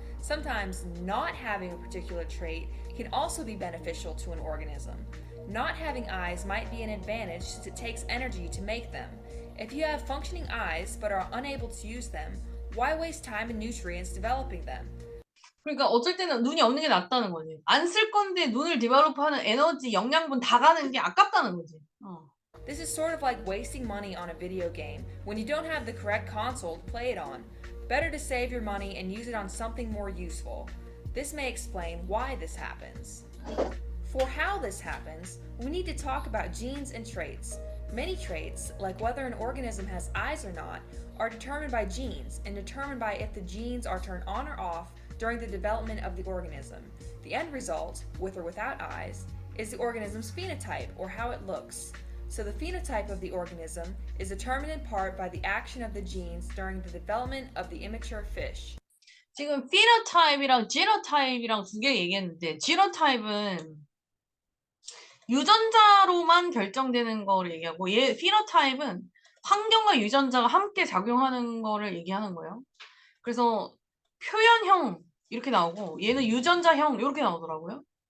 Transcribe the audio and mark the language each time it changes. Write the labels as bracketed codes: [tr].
[en] Sometimes not having a particular trait can also be beneficial to an organism. Not having eyes might be an advantage since it takes energy to make them. If you have functioning eyes but are unable to use them, why waste time and nutrients developing them? [ko] 그러니까 어쩔 때는 눈이 없는 게 낫다는 거지. 안 쓸 건데 눈을 디벨롭하는 에너지, 영양분 다 가는 게 아깝다는 거지. [en] This is sort of like wasting money on a video game when you don't have the correct console to play it on. Better to save your money and use it on something more useful. This may explain why this happens. For how this happens, we need to talk about genes and traits. Many traits, like whether an organism has eyes or not, are determined by genes and determined by if the genes are turned on or off during the development of the organism. The end result, with or without eyes, is the organism's phenotype, or how it looks. So the phenotype of the organism is determined in part by the action of the genes during the development of the immature fish. [ko] 지금 phenotype이랑 genotype이랑 두 개 얘기했는데 genotype은 유전자로만 결정되는 거를 얘기하고 얘 phenotype은 환경과 유전자가 함께 작용하는 거를 얘기하는 거예요. 그래서 표현형 이렇게 나오고 얘는 유전자형 이렇게 나오더라고요.